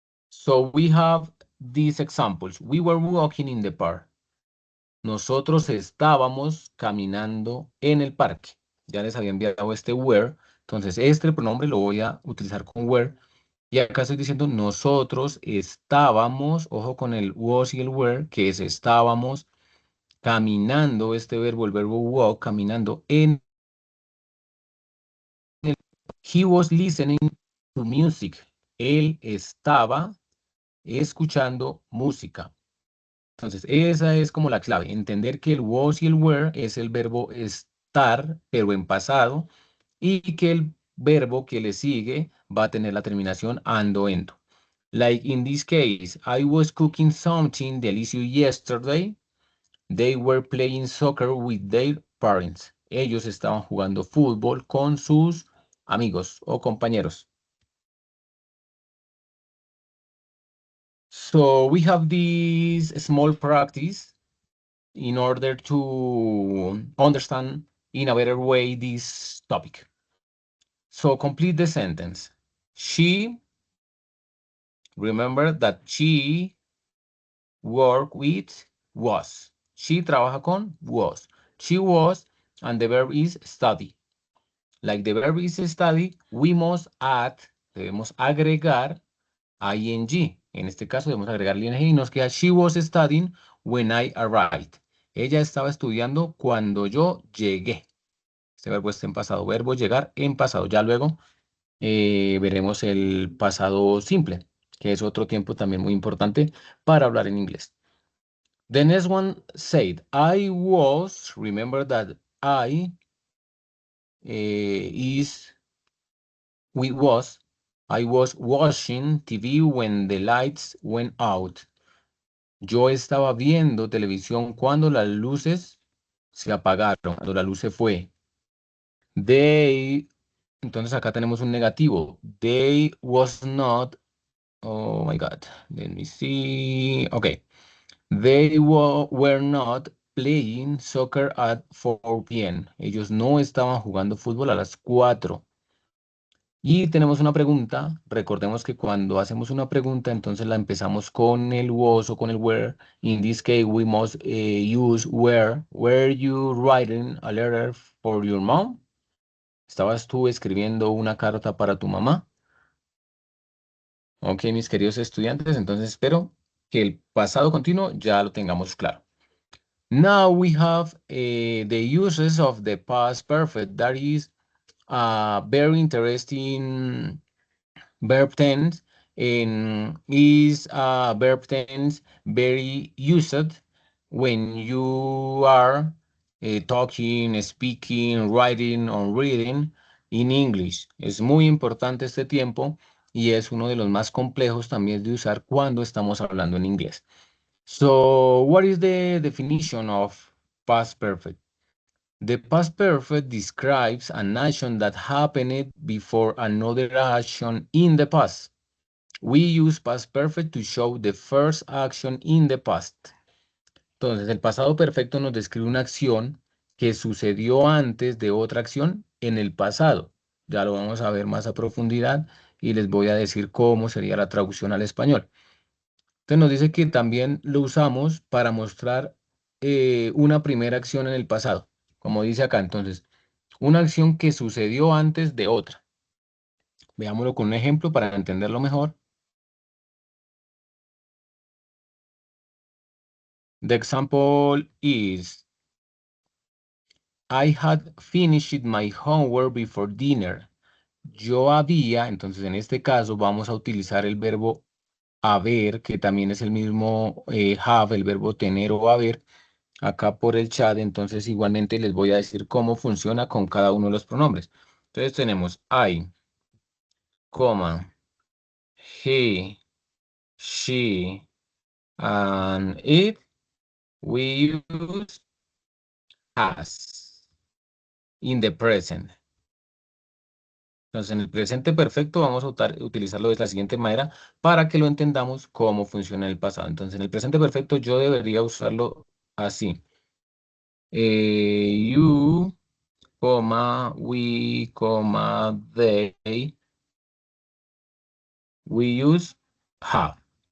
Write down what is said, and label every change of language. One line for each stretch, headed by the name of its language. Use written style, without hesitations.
English: So we have these examples. We were walking in the park.
Spanish: Nosotros estábamos caminando en el parque. Ya les había enviado este were. Entonces, este pronombre lo voy a utilizar con were. Y acá estoy diciendo nosotros estábamos, ojo con el was y el were, que es estábamos caminando, este verbo, el verbo walk, caminando en el...
English: He was listening to music.
Spanish: Él estaba escuchando música. Entonces, esa es como la clave, entender que el was y el were es el verbo estar, pero en pasado, y que el verbo que le sigue va a tener la terminación ando, endo.
English: Like in this case, I was cooking something delicious yesterday. They were playing soccer with their parents.
Spanish: Ellos estaban jugando fútbol con sus amigos o compañeros.
English: So we have this small practice in order to understand in a better way this topic. So complete the sentence. She, remember that she work with was. She
Spanish: trabaja con
English: was. she was, and the verb is study. Like the verb is study, we must add,
Spanish: debemos agregar
English: ing.
Spanish: En este caso debemos agregar ing y nos queda
English: she was studying when I arrived.
Spanish: Ella estaba estudiando cuando yo llegué. Este verbo está en pasado. Verbo llegar en pasado. Ya luego veremos el pasado simple, que es otro tiempo también muy importante para hablar en inglés.
English: The next one said, I was, remember that I is, we was, I was watching TV when the lights went out.
Spanish: Yo estaba viendo televisión cuando las luces se apagaron, cuando la luz se fue. They, entonces acá tenemos un negativo.
English: They was not, oh my God, let me see. Okay. They were not playing soccer at 4 p.m.
Spanish: Ellos no estaban jugando fútbol a las 4. Y tenemos una pregunta. Recordemos que cuando hacemos una pregunta, entonces la empezamos con el was o con el were.
English: In this case, we must use were. Were you writing a letter for your mom?
Spanish: ¿Estabas tú escribiendo una carta para tu mamá? Ok, mis queridos estudiantes, entonces espero que el pasado continuo ya lo tengamos claro.
English: Now we have the uses of the past perfect. That is a very interesting verb tense, and is a verb tense very used when you are talking, speaking, writing or reading in English.
Spanish: Es muy importante este tiempo y es uno de los más complejos también de usar cuando estamos hablando en inglés.
English: So, what is the definition of past perfect? The past perfect describes an action that happened before another action in the past. We use past perfect to show the first action in the past.
Spanish: Entonces, el pasado perfecto nos describe una acción que sucedió antes de otra acción en el pasado. Ya lo vamos a ver más a profundidad y les voy a decir cómo sería la traducción al español. Entonces nos dice que también lo usamos para mostrar una primera acción en el pasado, como dice acá. Entonces, una acción que sucedió antes de otra. Veámoslo con un ejemplo para entenderlo mejor.
English: The example is, I had finished my homework before dinner.
Spanish: Yo había, entonces en este caso vamos a utilizar el verbo haber, que también es el mismo have, el verbo tener o haber, acá por el chat. Entonces igualmente les voy a decir cómo funciona con cada uno de los pronombres. Entonces tenemos
English: I, coma, he, she, and it. We use has in the present.
Spanish: Entonces, en el presente perfecto vamos a utilizarlo de la siguiente manera para que lo entendamos cómo funciona en el pasado. Entonces, en el presente perfecto yo debería usarlo así.
English: You, we, they, we use have.